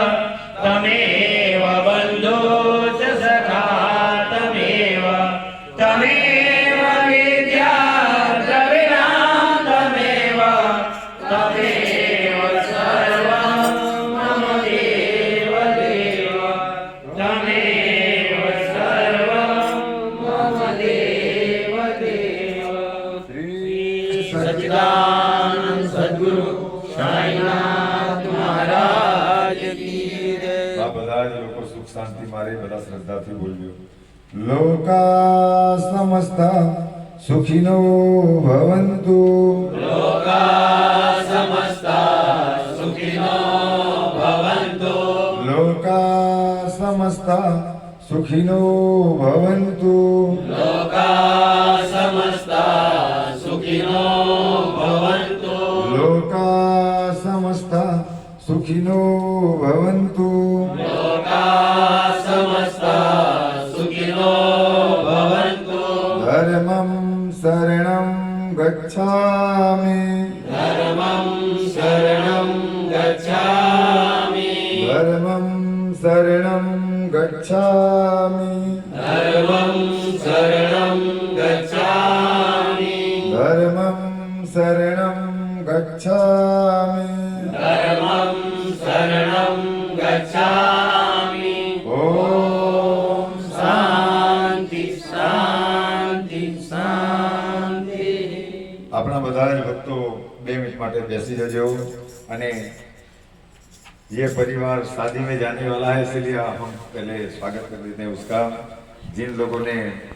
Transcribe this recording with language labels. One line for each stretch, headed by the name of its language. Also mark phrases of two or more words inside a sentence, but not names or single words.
Sanskrit: बन्धु च सखा तमेव विद्या द्रविणां तमेव सर्वं मम देव देव तमेव सर्वं मम देव देव
Gujarati: શ્રી
Hindi: सच्चिदानंद सद्गुरु साईनाथ महाराज की जय।
Gujarati: આ બધા જ લોકો સુખ શાંતિ મારે બધા શ્રદ્ધાથી બોલજો.
Sanskrit: लोकाः समस्ताः सुखिनो भवन्तु. लोकाः समस्ताः सुखिनो भवन्तु लोकाः समस्ताः सुखिनो भवन्तु. लोकाः समस्ताः सुखिनो भवन्तु लोकाः समस्ताः सुखिनो भवन्तु. लोकाः समस्ताः सुखिनो भवन्तु धर्मं शरणं गच्छामि. धर्मं शरणं गच्छामि धर्मं शरणं गच्छामि. धर्मं शरणं गच्छामि धर्मं शरणं गच्छामि. धर्मं शरणं गच्छामि ઓમ शान्ति शान्ति शान्ति।
Gujarati: આપણા બધા જ ભક્તો 2 મિનિટ માટે બેસી જજો અને
Hindi: ये परिवार शादी में जाने वाला है, इसलिए हम पहले स्वागत कर देते हैं उसका. जिन लोगों ने